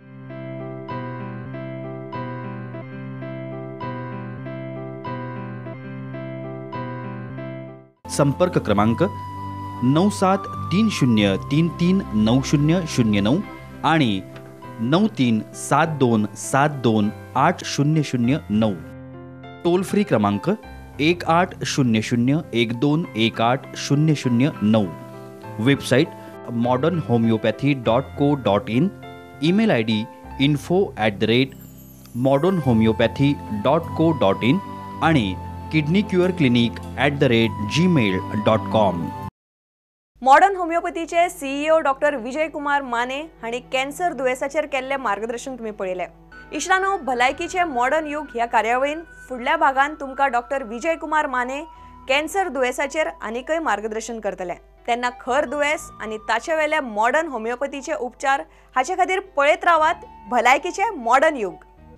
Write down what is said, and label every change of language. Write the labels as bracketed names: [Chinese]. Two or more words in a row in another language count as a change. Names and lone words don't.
[Konkani] संपर्क क्रमांक 9730339009 आणि 9372728009. [English] toll free [Konkani] क्रमांक 180012180009. वेबसाईट modernhomeopathy.co.in. [English] email ID [Konkani] info@modernhomeopathy.co.in आणि kidneycureclinic@gmail.com. मॉडर्न होमिओपॅथीचे CEO डॉक्टर विजय कुमार माने आणि कॅन्सर दुयेसाचेर केल्ले मार्गदर्शन तुम्ही पळयले. इश्टानो, भलायकीचे मॉडर्न युग ह्या कार्यावळीन फुडल्या भागान तुमकां डॉक्टर विजय कुमार माने कॅन्सर दुयेसाचेर आनीकय मार्गदर्शन करतले. तेन्ना खर दुयेस आनी ताचे वेले मॉडर्न होमिओपॅथीचे उपचार हाचे खातीर पळयत रावात भलायकीचे मॉडर्न युग.